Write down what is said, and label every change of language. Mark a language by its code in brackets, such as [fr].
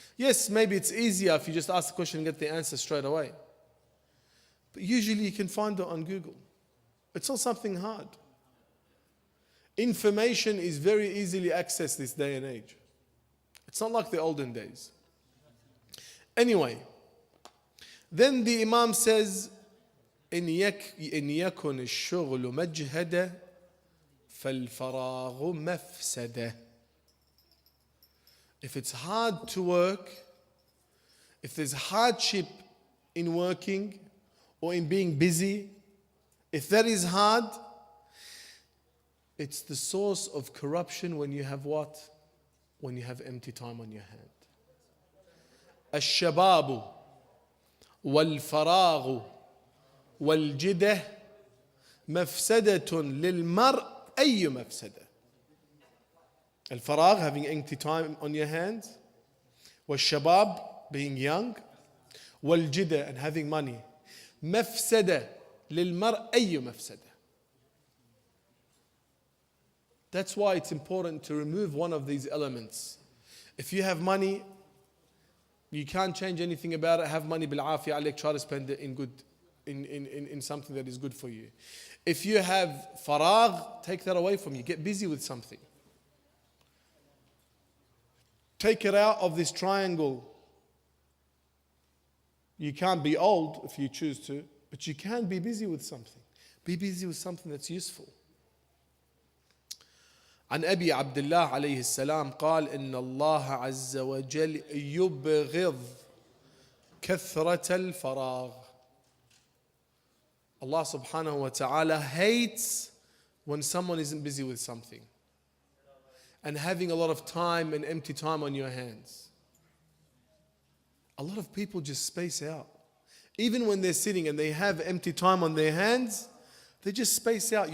[en] Yes, maybe it's easier if you just ask the question and get the answer straight away. But usually you can find it on Google. It's not something hard. Information is very easily accessed this day and age. It's not like the olden days. Anyway, then the Imam says, [ar] إن يكن الشغل مجهدا فالفراغ مفسدة. [en] If it's hard to work, if there's hardship in working or in being busy, if that is hard, it's the source of corruption when you have what? When you have empty time on your hand. [ar] الشباب والفراغ والجدة مفسدة للمرء أي مفسدة. [en] الفراغ, having empty time on your hands. والشباب, being young. والجدة, and having money. [ar] مفسدة للمرء أي مفسدة. [en] That's why it's important to remove one of these elements. If you have money, you can't change anything about it. Have money [ar] بالعافية عليك, [en] try to spend it in something that is good for you. If you have faragh, take that away from you. Get busy with something. Take it out of this triangle. You can't be old if you choose to, but you can be busy with something. Be busy with something that's useful. [ar] عن أبي عبد الله عليه السلام قال إن الله عز وجل يبغض كثرة الفراغ. [en] Allah subhanahu wa ta'ala hates when someone isn't busy with something. and having a lot of time and empty time on your hands. A lot of people just space out. Even when they're sitting and they have empty time on their hands, they just space out.